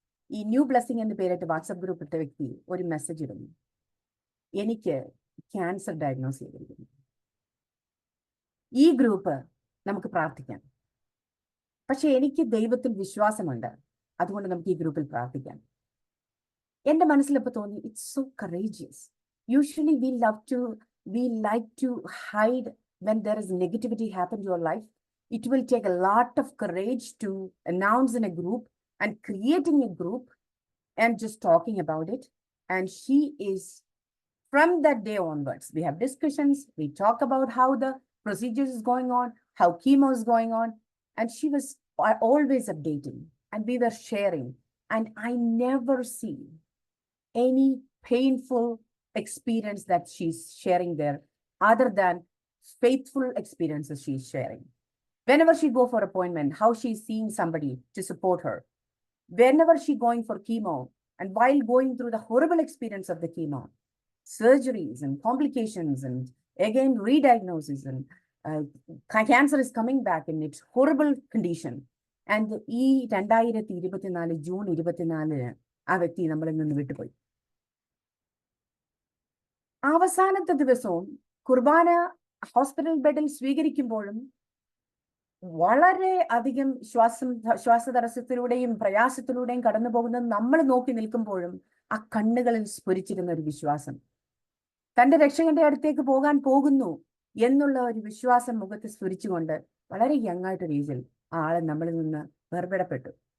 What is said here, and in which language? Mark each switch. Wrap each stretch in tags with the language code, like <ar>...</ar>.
<ml>ഈ new blessing എന്ന് പേരിട്ട് വാട്സപ്പ് ഗ്രൂപ്പ് ഇട്ട വ്യക്തി ഒരു മെസ്സേജ് ഇടുന്നു, എനിക്ക് ക്യാൻസർ ഡയഗ്നോസ് ചെയ്തിരിക്കുന്നു. ഈ ഗ്രൂപ്പ് നമുക്ക് പ്രാർത്ഥിക്കാം, പക്ഷെ എനിക്ക് ദൈവത്തിൽ വിശ്വാസമുണ്ട്, അതുകൊണ്ട് നമുക്ക് ഈ ഗ്രൂപ്പിൽ പ്രാർത്ഥിക്കാം. എന്റെ മനസ്സിലിപ്പോൾ തോന്നി,</ml> <en>It's so courageous. Usually we like to hide when there is negativity happen to your life. It will take a lot of courage to announce in a group and creating a group and just talking about it. And she is, from that day onwards, we have discussions, we talk about how the procedures is going on, how chemo is going on, and she was always updating, and we were sharing, and I never see any painful experience that she's sharing there, other than faithful experiences she's sharing. Whenever she go for appointment, how she's seeing somebody to support her. Whenever she going for chemo, and while going through the horrible experience of the chemo, surgeries and complications, and again re-diagnosis, and cancer is coming back in its horrible condition.</en> <ml>And ഈ 2024 June 24 ആ വ്യക്തി നമ്മളിൽ നിന്ന് വിട്ടുപോയി. അവസാനത്തെ ദിവസവും കുർബാന hospital ബെഡിൽ സ്വീകരിക്കുമ്പോഴും വളരെ അധികം ശ്വാസതടസ്സത്തിലൂടെയും പ്രയാസത്തിലൂടെയും കടന്നു പോകുന്നത് നമ്മൾ നോക്കി നിൽക്കുമ്പോഴും ആ കണ്ണുകളിൽ സ്ഫുരിച്ചിരുന്ന ഒരു വിശ്വാസം, തന്റെ രക്ഷകന്റെ അടുത്തേക്ക് പോകാൻ പോകുന്നു എന്നുള്ള ഒരു വിശ്വാസം മുഖത്ത് സ്ഫുരിച്ചുകൊണ്ട് വളരെ യങ്ങായിട്ട് രീതിയിൽ ആ ആളെ നമ്മളിൽ നിന്ന് വേർപെടപ്പെട്ടു.</ml>